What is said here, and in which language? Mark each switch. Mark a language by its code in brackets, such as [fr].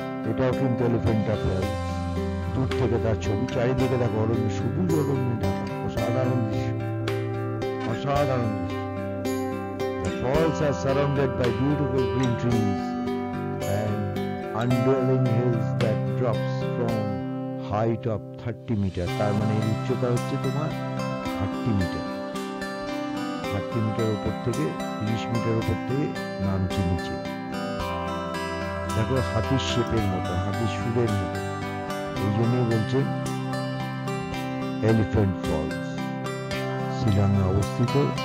[bn] এটাও কিন্তু এলিফ্যান্টা ফলস, দূর থেকে তার ছবি। চারিদিকে দেখো অরণ্য, সবুজ অরণ্যে ঢাকা, অসাধারণ দৃশ্য, অসাধারণ দৃশ্য। [en] The falls are surrounded by beautiful green trees and undulating hills that drops from height of 30 metre. [bn] তার মানে এর উচ্চতা হচ্ছে তোমার 30 মিটার। 30 মিটার উপর থেকে, 30 মিটার উপর থেকে নামছে নিচে। দেখো হাতির শেপের মতো, হাতির সুরের মতো, এই জন্যই বলছেন এলিফ্যান্ট ফলস, শিলংয়ে অবস্থিত।